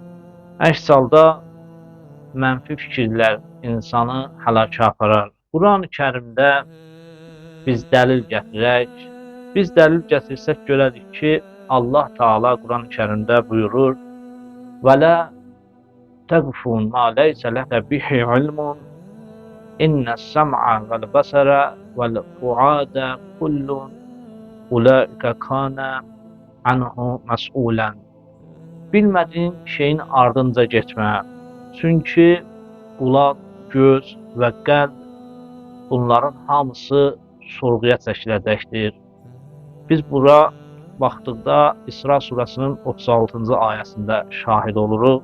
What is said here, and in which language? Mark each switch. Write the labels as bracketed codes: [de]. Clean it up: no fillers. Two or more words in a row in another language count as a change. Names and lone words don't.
[az] Əks halda mənfi fikirlər insanı həlaka aparar. Quran-ı Kərimdə biz dəlil gətirək. Biz dəlil gətirsək görərik ki, Allah Taala Quran-ı Kərimdə buyurur: [ar] "ولا تقف ما ليس لك به علم إن السمع والبصر والفؤاد كل أولئك كان عنه مسؤولا." [az] Bilmədiyin şeyin ardınca getmə. Çünki qulaq, göz və qəlb bunların hamısı sorğuya çəkiləcəkdir. Biz bura baxdıqda İsra surəsinin 36-cı ayəsində şahid oluruq.